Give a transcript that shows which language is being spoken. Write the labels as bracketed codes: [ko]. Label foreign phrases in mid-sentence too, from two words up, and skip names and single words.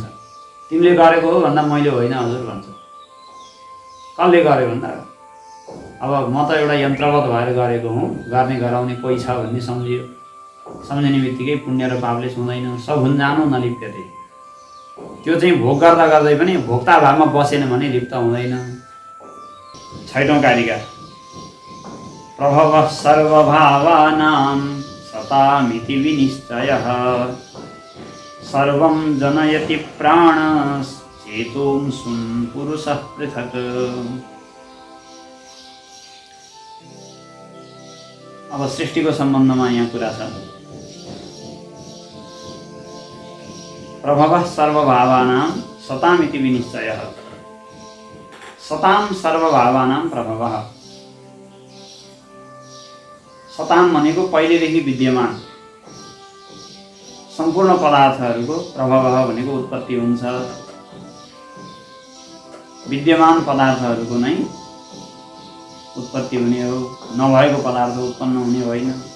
[ne] तिमीले गरेको हो भन्दा मैले होइन हजुर भन्छ। कसले गर्यो भन्दा अब म त एउटा यन्त्रवत भएर गरेको हुँ, गर्ने गराउने कोही छ भन्ने सम्झियो। सम्झिने बित्तिकै पुण्य र पापले छुँदैन। [sa] सभुन्जानो नलिप्यते। [ne] त्यो चाहिँ भोग गर्दा गर्दै पनि भोक्ता भावमा बसेन भने लिप्त हुँदैन। 6औं कारिका [sa] प्रभवः सर्वभावानां सतामिति विनिश्चयः सर्वं जनयति प्राणश्चेतोंसुं पुरुषः पृथक्। [ne] अब सृष्टिको सम्बन्धमा यहाँ कुरा छ। [sa] प्रभवः सर्वभावानां सतामिति विनिश्चयः। सतां सर्वभावानां प्रभवः। [ne] सताम भनेको पहिलेदेखि विद्यमान सम्पूर्ण पदार्थहरूको प्रभाव भनेको उत्पत्ति हुन्छ। विद्यमान पदार्थहरूको नै उत्पत्ति हुने हो, नभएको पदार्थ उत्पन्न हुने होइन।